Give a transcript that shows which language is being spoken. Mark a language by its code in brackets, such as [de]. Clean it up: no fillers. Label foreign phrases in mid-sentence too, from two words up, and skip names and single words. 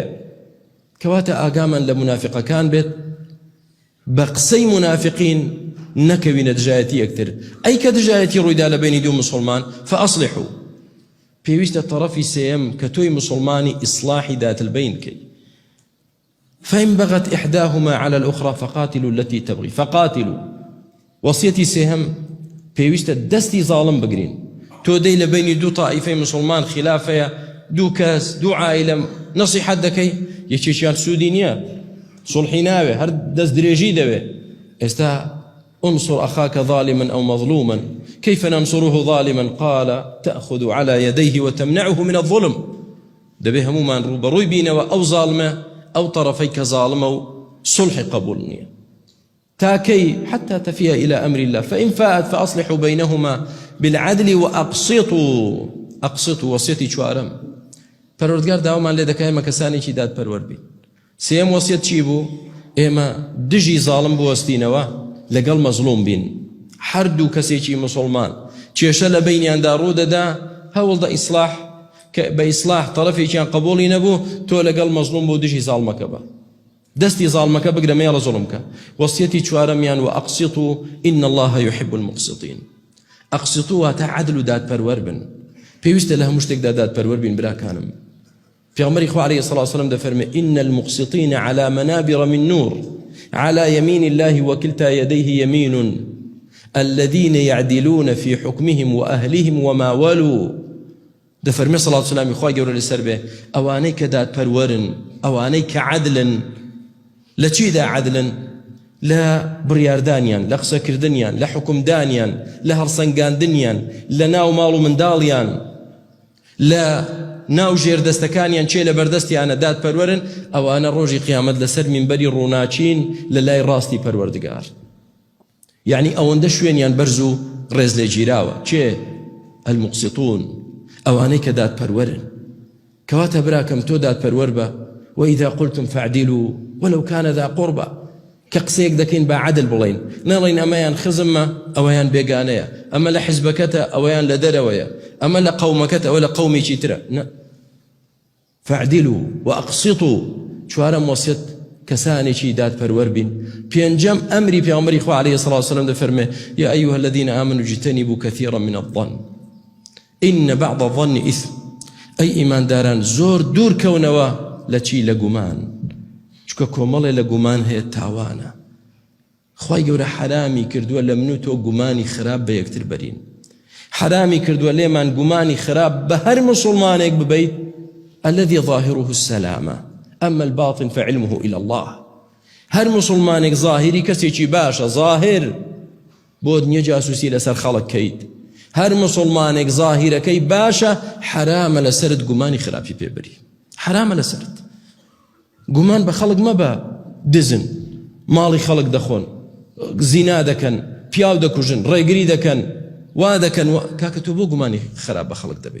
[ckb] کەواتە ئاگامان لە منافقەکان بێت، بە قسەی منافقین نەکەوینە دژایەتی یەکتر. ئەی کە دژایەتی ڕوویدا لە بینی دوو مسلمان فەئەصلحوا، پێویستە تەرەفی سێیەم کە تۆی مسلمانی ئیصلاحی [ar] دات البین [ckb] کەی. [ar] فإن بغت إحداهما على الأخرى فقاتلوا التي تبغي. [ckb] فقاتلوا وصيتي سهم پێویستە دەستی ظالم بگرین. تۆ دەی لە بینی دوو طائفەی مسلمان خلافەیە، دوو کەس، دوو عائلە نەسیحەت دەکەی، یەکێکیان سوودی نییە، سڵحی ناوێ، هەر دەست درێژی دەوێ. [ar] ئێستا انصر أخاك ظالما أو مظلوما كيف ننصره ظالما قال تأخذ على يديه وتمنعه من الظلم. [ckb] دەبێ هەمومان ڕوبەڕووی بینەوە ئەو ظالمە ئەو طرفەی کە ظالمە و صلحی قبول نییە، [ar] تاكي حتى تفيء إلى أمر الله. فإن فاءت فأصلحوا بينهما بالعدل وأقسطوا. [ckb] أقسطوا وصيتي چوارم پەروەردگار داوامان لێ دەکا ئێمە کەسانێکی داد پەروەر بین. سێم وەسیەت چی بوو؟ ئێمە دژی ظالم بوەستینەوە، لەگەڵ مەزلوم بین. هەردوو کەسێکی مسلمان کێشە لە بینیاندا ڕوو دەدا، هەوڵ دە ئیسلاح، کە بە ئیسلاح تەرەفێکیان قبوڵی نەبوو، تۆ لەگەڵ مەزلوم بۆ دژی ظالمەکە بە، دەستی ظالمەکە بگرە مێڵە زوڵمکە. وەسیەتی چوارەمیان [ar] وأقسطوا إن الله يحب المقسطين. [ckb] أقسطوا واتە عەدل و دادپەروەر بن. پێویستە لە هەموو شتێکدا دادپەروەر بین براکانم. پێغەمبەری خوا عەلەیهی سەڵاتو وسەلام دەفەرمێ [ar] إن المقسطين على منابر من نور على يمين الله وكلتا يديه يمين الذين يعدلون في حكمهم وأهلهم وما ولوا. [ckb] دەفەرمێ سەڵاتو وسەلامی خوای گەورە لەسەر بێ، ئەوانەی کە دادپەروەرن، ئەوانەی کە عەدلن. لە چیدا عەدلن؟ لە بڕیاردانیان، لە قسەکردنیان، لە حکومدانیان، لە هەڵسەنگاندنیان، لە ناو ماڵ و منداڵیان، لە ناو ژێردەستەکانیان، چێ لە بەردەستیانە دادپەروەرن، ئەوانە ڕۆژی قیامەت لەسەر مینبەری ڕووناچین لە لای ڕاستی پەروەردگار. یعنی ئەوەندە شوێنیان بەرز و ڕێز لێ گیراوە. چێ؟ المقسطون، ئەوانەی کە دادپەروەرن. کەواتە براکەم تۆ دادپەروەر بە، [ar] وإذا قلتم فاعدلوا ولو كان ذا قربى. [ckb] کە قسەیەک دەکەین با عەدل بڵێین، نەڵێین ئەمەیان خزممە، ئەوەیان بێگانەیە، ئەمە لە حیزبەکەتە، ئەوەیان لە دەرەوەیە، ئەمە لە قەومەکەتە، ئەوە لە قەومێکی ترە. [ar] فاعدلوا وأقسطوا. [ckb] چوارەم وەسیەت كسانێکی دادپەروەر بین. پێنجەم ئەمری پێغەمبەری خوا عەلەیهی سەڵاتو وسەلام دەفەرمێ [ar] یا ئەیها الذین آمنوا اجتنبوا كثيرا من الظن إن بعض الظن إثم. [ckb] ئەی ئیمانداران زۆر دوورکەونەوە لە چی؟ لە گومان، چونکە کۆمەڵێ لە گومان هەیە تاوانە. خوای گەورە حرامی کردووە لە من و تۆ گومانی خراپ بە یەکتر بەرین، حرامی کردووە لێمان گومانی خراپ بە هەر مسلمانێک ببەیت. [ar] الذي ظاهره السلامة أما الباطن فعلمه إلى الله. [ckb] هر مسلمانێک ظاهری کەسێکی باشە، ظاهر بۆ نییە جاسوسی لەسەر خەڵک کەیت. هەر مسلمانێک ظاهیرەکەی باشە، حرامە لەسرت گومانی خراپی پێبەری، حرامە لەسرت. گومان بە خەڵک مەبە، دزن، ماڵی خەڵک دەخۆن، زینا دەکەن، پیاو دەکوژن، ڕێگری دەکەن، وا دەکەن، کاکە تۆ بۆ گومانی خراپ بە خەڵک دەبێ؟